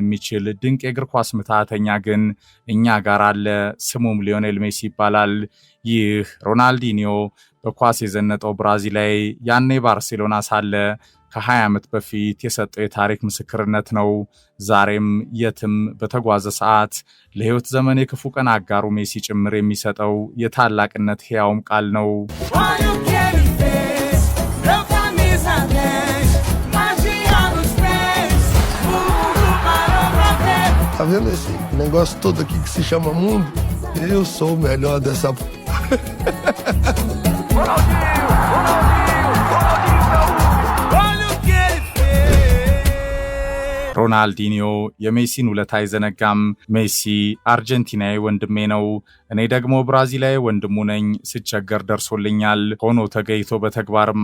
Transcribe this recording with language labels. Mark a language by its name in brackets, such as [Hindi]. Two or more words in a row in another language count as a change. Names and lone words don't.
[Amharic] የሚችል ድንቅ የእግር ኳስ ምትሃተኛ ግን እኛ ጋር አለ። ስሙም ሊዮኔል ሜሲ ይባላል። ይህ ሮናልዲኒዮ በኳስ የዘነጠው ብራዚላዊ ያኔ ባርሴሎና ሳለ ከ20 ዓመት በፊት የሰጠው የታሪክ ምስክርነት ነው። ዛሬም የትም በተጓዘ ሰዓት ለህይወት ዘመን የክፉ ቀን አጋሩ ሜሲ ጭምር የሚሰጠው የታላቅነት ሕያውም ቃል ነው። [Portuguese] Tá vendo esse negócio todo aqui que se chama mundo? Eu sou o melhor dessa... [Amharic] ሮናልዲኒዮ የሜሲን ውለታ አይዘነጋም። ሜሲ አርጀንቲናዊ ወንድሜ ነው፣ እኔ ደግሞ ብራዚላዊ ወንድሙ ነኝ። ስቸገር ደርሶልኛል። ሆኖ ተገይቶ በተግባርም